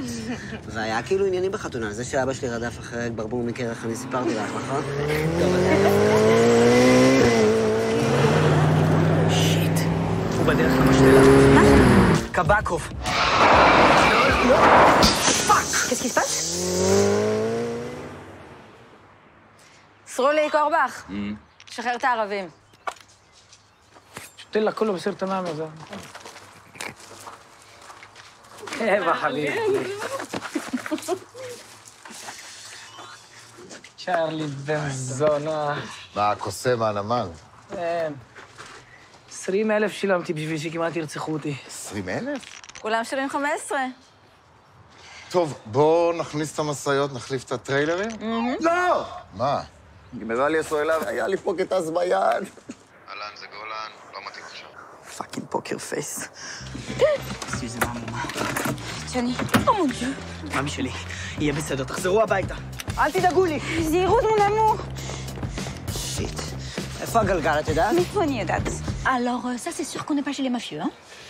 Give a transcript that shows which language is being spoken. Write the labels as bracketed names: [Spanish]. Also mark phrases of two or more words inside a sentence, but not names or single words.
[Hebrew] והיה כאילו עניינים בחתונה, זה שאבא שלי רדף אחרי ברבור מקרח, אני סיפרתי לך, נכון? שיט, הוא בדרך למשתלה. מה? קבקוב. פאק! [French] Qu'est-ce qui se passe? [Hebrew] סרולי קורבך, שחרר את הערבים. [Arabic] شفتلك كله بصير تمام يا زلمه. ايه حبيبي. [Hebrew] צ'רלי בן זונה. מה, הקוסם מהנמל? כן. 20,000 שילמתי בשביל שכמעט ירצחו אותי. 20,000? כולם שילמים 15. טוב, בואו נכניס את המשאיות, נחליף את הטריילרים? לא! מה? גנרל יסואליו, היה לי פה קטס ביד. אהלן, זה גולן, לא מתאים עכשיו. [English] fucking poker face. סוזי מאמומה. [French] שני, oh mon Dieu. [Hebrew] מאמי שלי, יהיה בסדר, תחזרו הביתה. אל תדאגו לי. זהירות [French] mon amour. [Hebrew] שיט. איפה הגלגל, את יודעת? מאיפה אני יודעת? [French] Alors, ça, c'est sûr qu'on n'est pas chez les mafieux, hein?